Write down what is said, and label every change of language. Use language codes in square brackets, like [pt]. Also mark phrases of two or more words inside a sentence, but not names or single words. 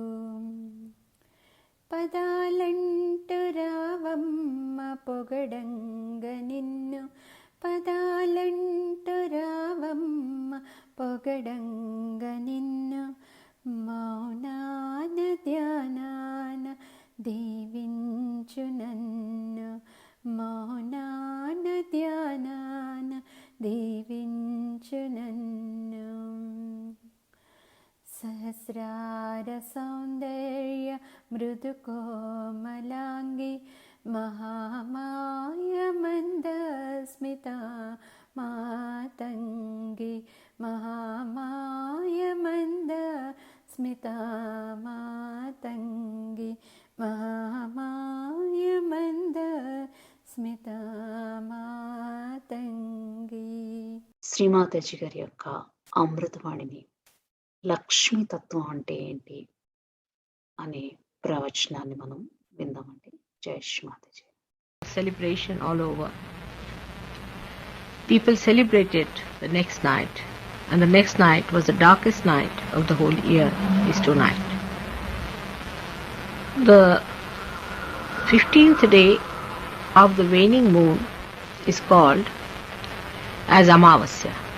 [te] పదాలంటు రావమ్మ పొగడంగ నిన్ను పదాలంటు రావమ్మ పొగడంగ నిన్ను మౌనాన ధ్యానాన దీవించు నన్ను మౌనాన ధ్యానాన దీవించు నన్ను [sa] सहस्रार सौन्दर्य मृदुकोमलाङ्गी महामायमन्दस्मिता मातङ्गी महामायमन्दस्मिता मातङ्गी महामायमन्दस्मिता मातङ्गी [te] శ్రీమాతాజీ గారి యొక్క అమృతవాణిని లక్ష్మీ తత్వం అంటే ఏంటి అనే ప్రవచనాన్ని మనం విందామండి. జై శ్రీ మాతాజీ. [en] Celebration all over. People celebrated the next night, and the next night was the darkest night of the whole year, is tonight. The 15th day of the waning moon is called as Amavasya.